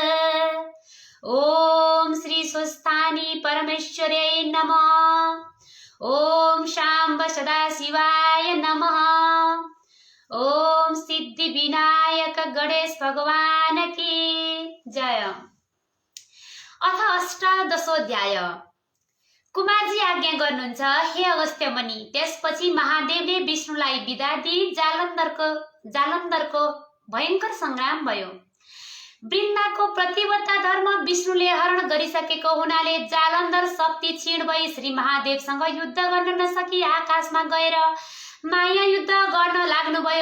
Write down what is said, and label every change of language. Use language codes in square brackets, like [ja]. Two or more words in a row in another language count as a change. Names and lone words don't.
[sa] ओम श्री स्वस्थानी परमेश्वरे नमः। ओम शाम्ब सदाशिवाय नमः। [hi] ओम सिद्धि विनायक गणेश भगवान की जय। [sa] अथ अष्टादशोध्याय। [ne] कुमारजी आज्ञा गर्नुहुन्छ, हे अगस्त्य मुनि। त्यसपछि महादेवले विष्णुलाई बिदा दिई जालन्धरको भयंकर संग्राम भयो। वृन्दाको प्रतिबद्ध धर्म विष्णुले हरण गरिसकेको हुनाले जालन्धर शक्ति क्षीण भई श्री महादेवसँग युद्ध गर्न नसकी आकाशमा गएर माया युद्ध गर्न लाग्नुभयो।